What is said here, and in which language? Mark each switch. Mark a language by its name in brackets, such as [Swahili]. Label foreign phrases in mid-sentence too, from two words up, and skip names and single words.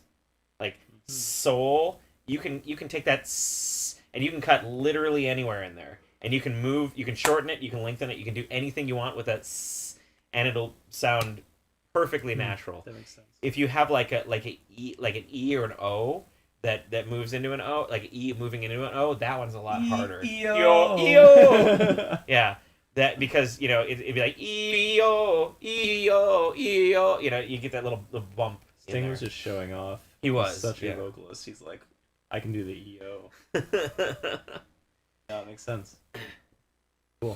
[English] Like soul, you can take that s and you can cut literally anywhere in there. And you can move, you can shorten it, you can lengthen it, you can do anything you want with that s, and it'll sound perfectly natural. That makes sense. If you have like an E or an O that moves into an O, like E moving into an O, that one's a lot harder. E-O. Yeah. That because it'd be like E-O, E-O, E-O. You get that little bump. Sting was just showing off. He was He's such a vocalist. He's like, I can do the E-O. Yeah, it makes sense. Cool.